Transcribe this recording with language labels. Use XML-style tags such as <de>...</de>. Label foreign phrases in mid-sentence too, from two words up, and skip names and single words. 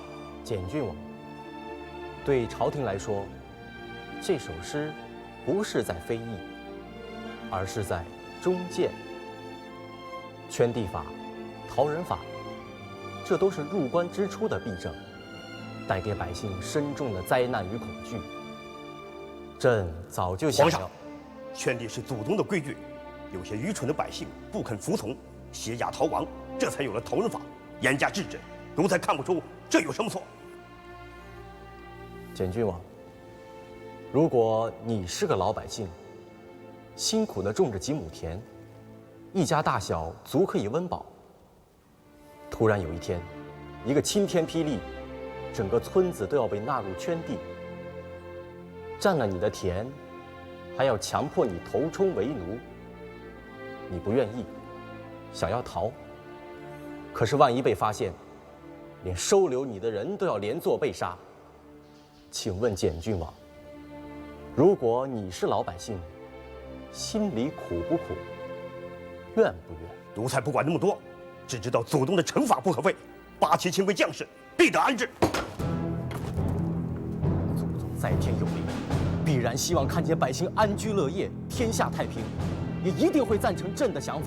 <zh>簡郡王，對朝廷來說，這首詩不是在非議，而是在忠諫。圈地法、陶人法，這都是入關之初的弊政，帶給百姓深重的災難與恐懼。朕早就想要。皇上，圈地是祖宗的規矩，有些愚蠢的百姓不肯服從，挟押逃亡，這才有了陶人法，嚴加制止。奴才看不出這有什麼錯。簡郡王，如果你是個老百姓，辛苦地種着幾畝田，一家大小足可以溫飽。突然有一天，一個晴天霹靂，整個村子都要被納入圈地，占了你的田，還要強迫你頭充為奴。你不願意，想要逃，可是萬一被發現，連收留你的人都要連坐被殺。請問簡郡王，如果你是老百姓，心裡苦不苦？願不願？奴才不管那麼多，只知道祖宗的懲罰不可廢。八旗親為將士，必得安置。祖宗在天有靈，必然希望看見百姓安居樂業，天下太平，也一定會贊成朕的想法。</zh>